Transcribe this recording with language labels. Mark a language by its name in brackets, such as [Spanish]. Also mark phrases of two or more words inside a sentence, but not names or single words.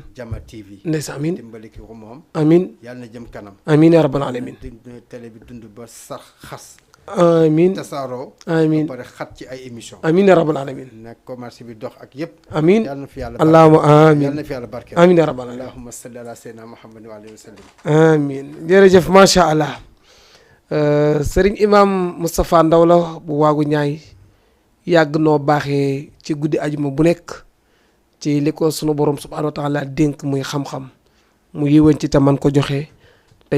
[Wolof] Jama TV. ndeysaan amiin dimbali ki ko moom. amiin yàlla na jëm kanam. [Arabic] آمين يا رب العالمين [Wolof] télé bi dund ba sax xas. amiin tasaaroo. amiin ba pare xat ci ay émission [Arabic] آمين يا رب العالمين [Wolof] nag commerce bi dox ak yëpp. amiin yàlla na fi yàlla allahumma yàlla amiin na fi yàlla barkeel. [Arabic] آمين يا رب العالمين اللهم صل على سيدنا محمد وآله وسلم. [Wolof] amiin jërëjëf [Arabic] ما شاء الله [Wolof] sëriñ imam Moustapha Ndaw la bu waagu ñaay yàgg noo baaxee ci guddi ajuma bu nekk ci li ko sunu borom [Arabic] سبحانه وتعالى [Wolof] dénk muy xam-xam mu yiwan ci te man ko joxe tey